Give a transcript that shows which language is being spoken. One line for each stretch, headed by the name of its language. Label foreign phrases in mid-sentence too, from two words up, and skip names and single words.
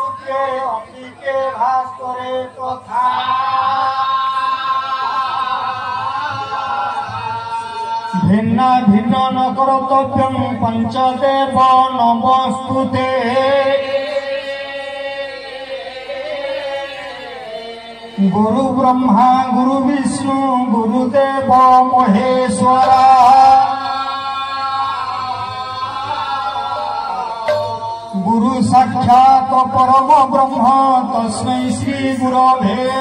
Sanskrit: অঙ্গিকে অঙ্গিকে ভাস করে তথা ভিন্ন ভিন্ন ন কর্তব্যং পঞ্চদেব নমস্তুতে गुरु ब्रह्मा गुरु विष्णु गुरुदेव महेश्वरा गुरु साक्षात् परम ब्रह्म तस्मै श्री गुरवे